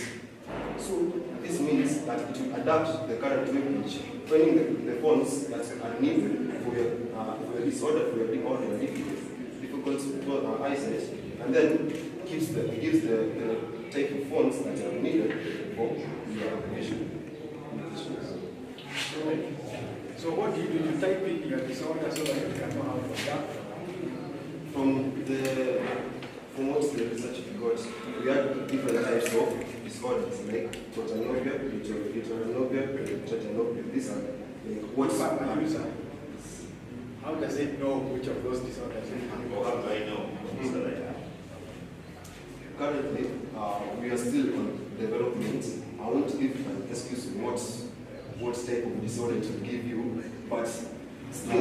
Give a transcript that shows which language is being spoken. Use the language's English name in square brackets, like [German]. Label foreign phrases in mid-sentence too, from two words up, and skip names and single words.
[English] So this means that it will adapt the current web page, finding the fonts that are needed for your disorder, for your difficult eyesight, and then gives the type of fonts that are needed for your application. So what do you do? You type in your disorder so that you can know how to adapt? From what the research we got, we had different types of disorders like protanopia, heteranopia, tetanopia. These are like what's a user. How does it know which of those disorders it has? Or how do I know? Currently, we are still on development. I won't give an excuse what type of disorder it will give you, but still.